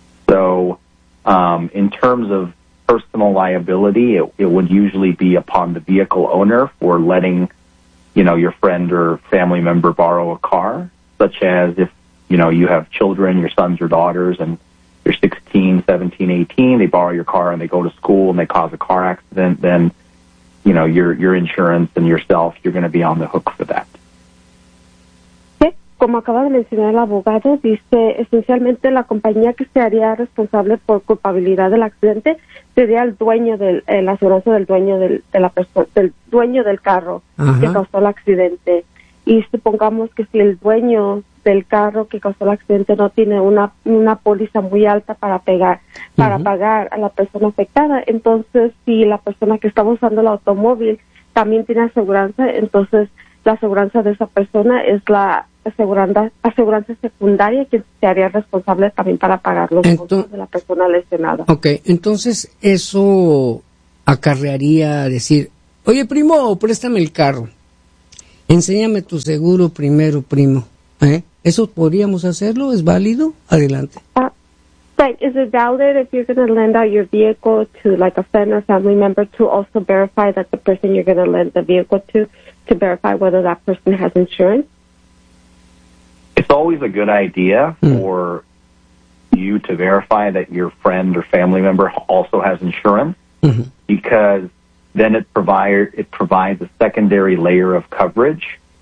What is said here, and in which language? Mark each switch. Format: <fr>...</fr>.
<en>So in terms of personal liability, it would usually be upon the vehicle owner for letting, you know, your friend or family member borrow a car, such as if, you know, you have children, your sons or daughters, and you're 16, 17, 18, they borrow your car and they go to school and they cause a car accident, then, you know, your insurance and yourself, you're going to be on the hook for that.</en> <es>Como acaba de mencionar el abogado, dice esencialmente la compañía que se haría responsable por culpabilidad del accidente sería el dueño del asegurado del dueño del de la persona del dueño del carro. Ajá. Que causó el accidente. Y supongamos que si el dueño del carro que causó el accidente no tiene una póliza muy alta para pegar para uh-huh. pagar a la persona afectada, entonces si la persona que estaba usando el automóvil también tiene aseguranza, entonces la aseguranza de esa persona es la aseguranza secundaria que se haría responsable también para pagar los costos de la persona lesionada. Okay, entonces eso acarrearía decir, oye primo, préstame el carro, enséñame tu seguro primero, primo. ¿Eso podríamos hacerlo? ¿Es válido? Adelante.</es> <en>Is it valid if you're going to lend out your vehicle to like a friend or family member to also verify that the person you're going to lend the vehicle to verify whether that person has insurance? It's always a good idea for you to verify that your friend or family member also has insurance, because then it provides a secondary layer of coverage.</en>